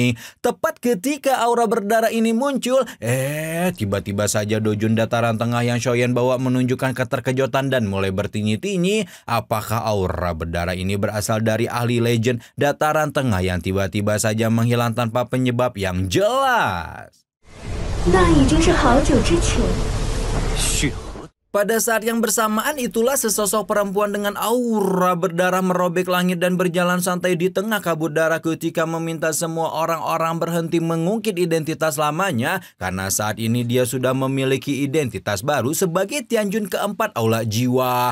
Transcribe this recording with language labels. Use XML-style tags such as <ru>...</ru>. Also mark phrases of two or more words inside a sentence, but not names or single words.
<id>Tepat ketika aura berdarah ini ini muncul, tiba-tiba saja Dojun dataran tengah yang Shoyen bawa menunjukkan keterkejutan dan mulai bertinyi-tinyi. Apakah aura berdarah ini berasal dari ahli legend dataran tengah yang tiba-tiba saja menghilang tanpa penyebab yang jelas?</id> <zh>那已经是好久之前。</zh> <id>Pada saat yang bersamaan itulah sesosok perempuan dengan aura berdarah merobek langit dan berjalan santai di tengah kabut darah ketika meminta semua orang-orang berhenti mengungkit identitas lamanya karena saat ini dia sudah memiliki identitas baru sebagai Tianjun keempat Aula Jiwa.</id>